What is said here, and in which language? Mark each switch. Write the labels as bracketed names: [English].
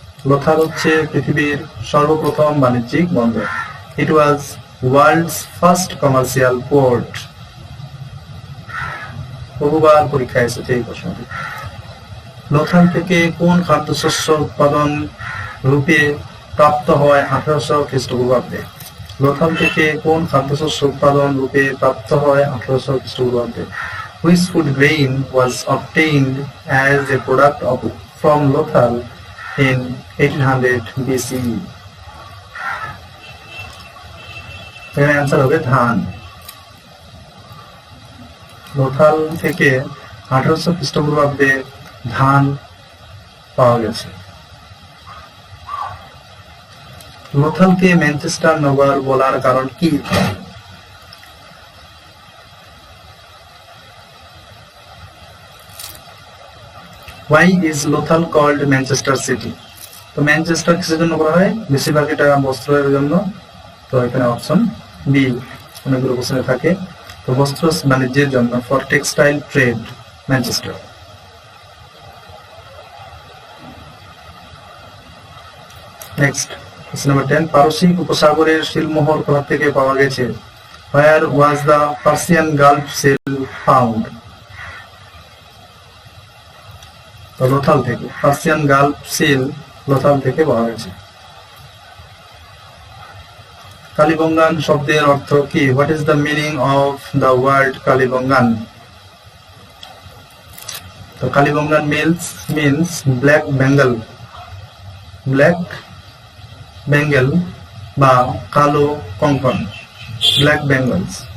[Bangla] লোথাল হচ্ছে পৃথিবীর সর্বপ্রথম বাণিজ্যিক বন্দর। [English] It was world's first commercial port. [Bangla] বহুবার পরীক্ষায় এসেছে এই প্রশ্নটি। লোথাল থেকে কোন খাদ্যশস্য উৎপাদন রূপে প্রাপ্ত হয় 1800 খ্রিস্টপূর্বাব্দে? লোথাল থেকে কোন খাদ্যশস্য উৎপাদন রূপে প্রাপ্ত হয় 1800 খ্রিস্টপূর্বাব্দে? [English] Which food grain was obtained as a product from Lothal in 1800 BCE? [Bangla] এখানে অ্যান্সার হবে ধান। লোথাল থেকে 1800 খ্রিস্টপূর্বাব্দে ধান পাওয়া গেছে। লোথালকে ম্যানচেস্টার নগর বলার কারণ কি? [English] Why is Lothal called Manchester City? [Bangla] তো ম্যানচেস্টার কিসের জন্য বলা হয়? বেশিরভাগ এটা বস্ত্রের জন্য। তো এখানে অপশন বি অনেকগুলো কোশ্চেনে থাকে। তো বস্ত্র বাণিজ্যের জন্য, [English] for textile trade [Bangla] Manchester. [English] next question number [Bangla] 10, পারসিক উপসাগরের শিলমোহর কোথা থেকে পাওয়া গেছে? [English] Where was the Persian Gulf seal found? [Bangla] তো লোথাল থেকে। [English] Persian gulf seal [Bangla] লোথাল থেকে পাওয়া গেছে। কালিবঙ্গান শব্দের অর্থ কি? [English] What is the meaning of the word Kalibangan? তো Kalibangan means black bangle, black bangle [Bangla] বা কালো কঙ্কন, [English] Black bangles.